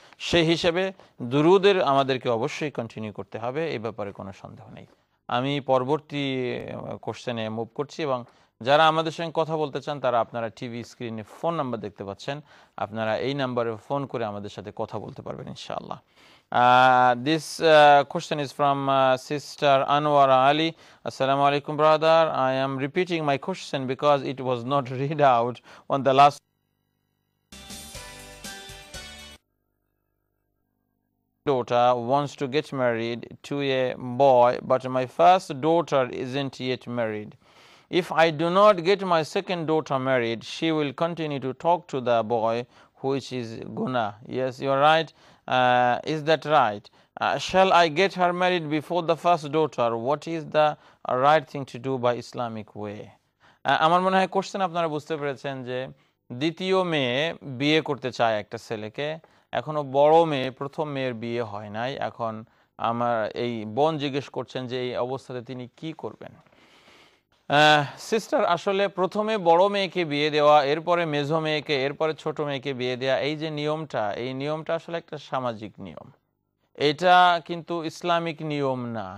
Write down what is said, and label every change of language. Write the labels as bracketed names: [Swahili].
[Bangla] সেই হিসেবে দুরুদের আমাদেরকে অবশ্যই কন্টিনিউ করতে হবে, এই ব্যাপারে কোনো সন্দেহ নেই। আমি পরবর্তী কোশ্চেনে মুভ করছি এবং যারা আমাদের সঙ্গে কথা বলতে চান তারা আপনারা টিভি স্ক্রিনে ফোন নাম্বার দেখতে পাচ্ছেন, আপনারা এই নাম্বারে ফোন করে আমাদের সাথে কথা বলতে পারবেন ইনশাআল্লাহ। [English] This question is from Sister Anwara Ali. Assalamu alaikum brother. I am repeating my question because it was not read out on the last daughter wants to get married to a boy, but my first daughter isn't yet married. If I do not get my second daughter married, she will continue to talk to the boy, which is guna. Yes, you're right. Is that right? Shall I get her married before the first daughter? What is the right thing to do by Islamic way? [Bangla] আমার মনে হয় question আপনারা বুঝতে পেরেছেন যে দ্বিতীয় মেয়ে বিয়ে করতে চায় একটা ছেলেকে, এখনো বড় মেয়ে প্রথম মেয়ের বিয়ে হয় নাই। এখন আমার এই বোন জিজ্ঞেস করছেন যে এই অবস্থাতে তিনি কি করবেন। সিস্টার, আসলে প্রথমে বড় মেয়েকে বিয়ে দেওয়া, এরপরে মেঝো মেয়েকে, এরপরে ছোট মেয়েকে বিয়ে দেওয়া, এই যে নিয়মটা, এই নিয়মটা আসলে একটা সামাজিক নিয়ম, এটা কিন্তু ইসলামিক নিয়ম না।